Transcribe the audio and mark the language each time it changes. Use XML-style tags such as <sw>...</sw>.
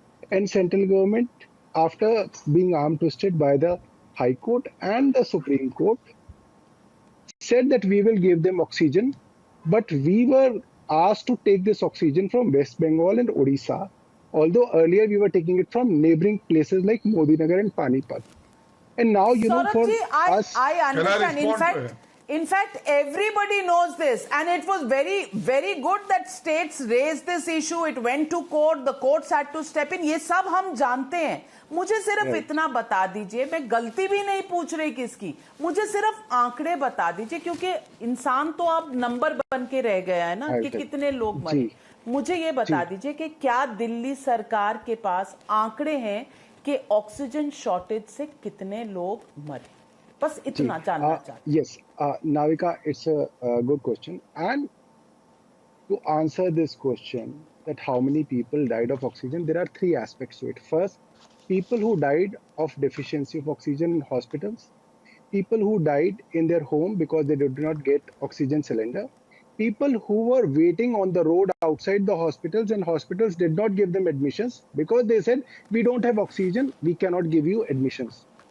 <en>And central government, after being arm twisted by the High Court and the Supreme Court, said that we will give them oxygen, but we were asked to take this oxygen from West Bengal and Odisha, although earlier we were taking it from neighboring places like Modinagar and Panipat. And now, Saurabh ji, I understand. Can I In fact, everybody knows this, and it was very, very good that states raised this issue. It went to court. The courts had to step in.</en> <hi>ये सब हम जानते हैं. मुझे सिर्फ इतना बता दीजिए, मैं गलती भी नहीं पूछ रही किसकी, मुझे सिर्फ आंकड़े बता दीजिए, क्योंकि इंसान तो अब नंबर बन के रह गया है ना कि कितने लोग मरे. मुझे ये बता दीजिए कि क्या दिल्ली सरकार के पास आंकड़े हैं कि ऑक्सीजन शॉर्टेज से कितने लोग मरे? बस इतना जानना चाहते.</hi> <en>Yes, Navika, it's a good question. And to answer this question, that how many people died of oxygen, there are three aspects to it. First, people who died of deficiency of oxygen in hospitals, people who died in their home because they did not get oxygen cylinder, people who were waiting on the road outside the hospitals and hospitals did not give them admissions because they said, we don't have oxygen, we cannot give you admissions.</en>